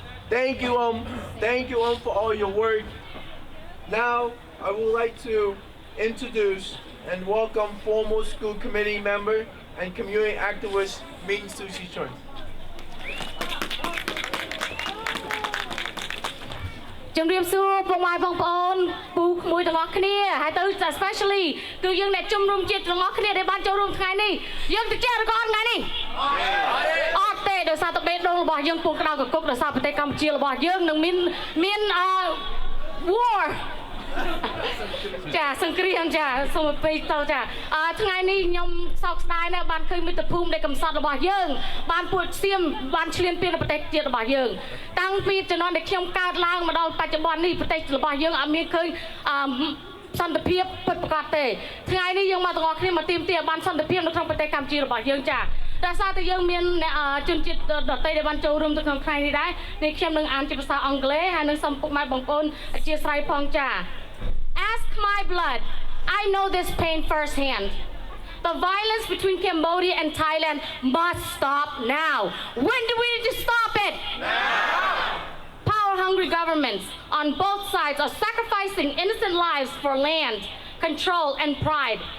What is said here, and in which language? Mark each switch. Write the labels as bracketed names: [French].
[English] Thank you, for all your work. Now, I would like to introduce and welcome former school committee member and community activist, Min Sushi Chun. [Khmer] ជំរាបសួរពុកម៉ែបងប្អូនពូក្មួយទាំងអស់គ្នាហើយទៅ especially គឺយើងអ្នកជំនុំជាតិទាំងអស់គ្នាដែលបានចូលរួមថ្ងៃនេះយើងទៅជារកអត់ថ្ងៃនេះអត់ទេដោយសារតែបេះដូងរបស់យើងពុកក្តៅកគុកដោយសារប្រទេសកម្ពុជារបស់យើងនឹងមានwar ចាសង្គ្រាមចាសូមពេកទៅចាថ្ងៃនេះខ្ញុំសោកស្ដាយណាស់បានឃើញមិត្តភូមិដែលកំសត់របស់យើងបានពួតសៀមបានឈ្លានពានប្រទេសជាតិរបស់យើងតាំងពីជំនាន់ដែលខ្ញុំកើតឡើងមកដល់បច្ចុប្បន្ននេះប្រទេសរបស់យើងអត់មានឃើញ សន្តិភាពពិតប្រាកដទេថ្ងៃនេះយើងមកទាំងអស់គ្នាមកទាមទារបានសន្តិភាពនៅក្នុងប្រទេសកម្ពុជារបស់យើងចាដោយសារតែយើងមានជនជាតិដទៃដែលបានចូលរួមទៅក្នុងថ្ងៃនេះដែរនេះខ្ញុំនឹងអានជាភាសាអង់គ្លេសហើយនឹងសូមពុកម៉ែបងប្អូនអធ្យាស្រ័យផងចា [English] Ask my blood. I know this pain firsthand. The violence between Cambodia and Thailand must stop now. When do we need to stop it? Now. Power-hungry governments on both sides are sacrificing innocent lives for land, control, and pride.